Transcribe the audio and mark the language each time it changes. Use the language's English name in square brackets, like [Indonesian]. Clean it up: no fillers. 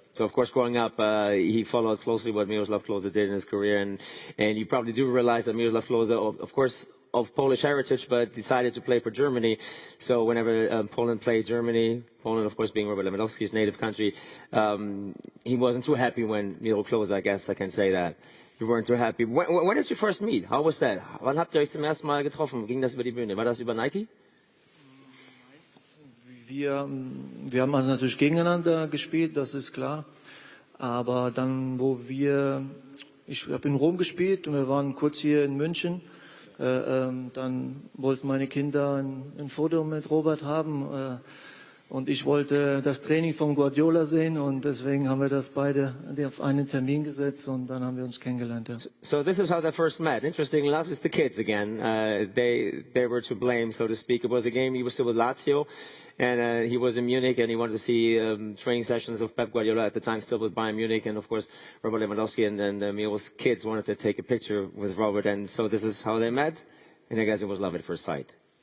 [English] So, of course, growing up, he followed closely what Miroslav Klose did in his career, and you probably do realize that Miroslav Klose, of course, of Polish heritage, but decided to play for Germany. So whenever Poland played Germany, Poland, of course, being Robert Lewandowski's native country, he wasn't too happy when Miro Klose, I guess I can say that. You weren't too happy. When did you first meet? How was that? [German] Wann habt ihr euch zum ersten Mal getroffen? Ging das über die Bühne? War das über Nike? Wir haben also natürlich gegeneinander gespielt, das ist klar. Aber dann, ich habe in Rom gespielt und wir waren kurz hier in München. Dann wollten meine Kinder ein Foto mit Robert haben. Und ich wollte das Training von Guardiola sehen, und deswegen haben wir das beide auf einen Termin gesetzt, und dann haben wir uns kennengelernt. Ja. [English] So this is how they first met. Interesting enough, it's the kids again. They were to blame, so to speak. It was a game, he was still with Lazio, and he was in Munich, and he wanted to see training sessions of Pep Guardiola at the time, still with Bayern Munich, and of course Robert Lewandowski and Miro's kids wanted to take a picture with Robert, and so this is how they met, and I guess it was love at first sight.